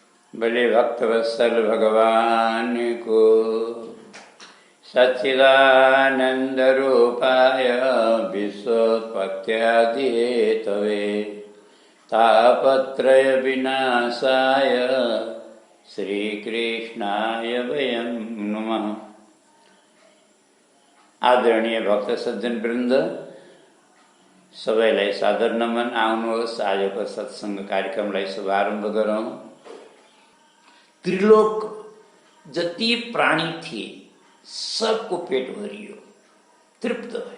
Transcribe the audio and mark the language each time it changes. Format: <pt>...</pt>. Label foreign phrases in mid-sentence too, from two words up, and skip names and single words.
<ne>भले भक्तवत्सल भगवान को</ne> <sa>सच्चिदानंद रूपाय विश्वोत्पत्त्यादि हेतवे तापत्रय विनाशाय श्रीकृष्णाय वयं नमः।</sa> <ne>आदरणीय भक्त सज्जन वृन्द, सबैलाई सादर नमन। आउनुहोस् आजको सत्संग कार्यक्रमलाई शुभारम्भ गरौँ। त्रिलोक जति प्राणी थिए सबको पेट भरियो, तृप्त भए।</ne>